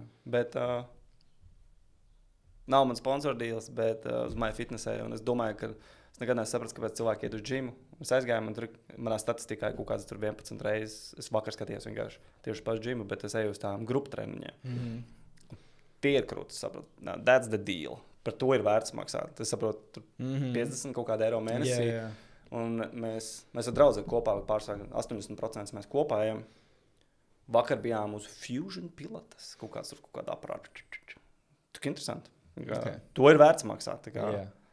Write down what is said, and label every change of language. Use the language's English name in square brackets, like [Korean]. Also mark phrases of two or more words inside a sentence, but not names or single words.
[Latvian] Bet nav man [English] sponsor deals, [Latvian] bet uz MyFitnessē, un es domāju, ka es nekad nesapratu, kāpēc cilvēki iet uz džimu. Es aizgāju, manā statistikā kaut kāds tur 11 reizes, es vakar skatījos vienkārši tieši pašu džimu, bet es eju uz tām grupu treniņiem. Tie ir krūti, saprotu. [English] That's the deal. [Latvian] Par to ir vērts maksāt. Es saprotu, 50 kaut kāda eiro mēnesī. Jā. Un mēs ar draugu kopā pārsvarā 80% mēs kopā ejam. Vakar bijām uz Fusion pilates, kaut kāda aparāta. Tik interesanti. To ir vērts maksāt.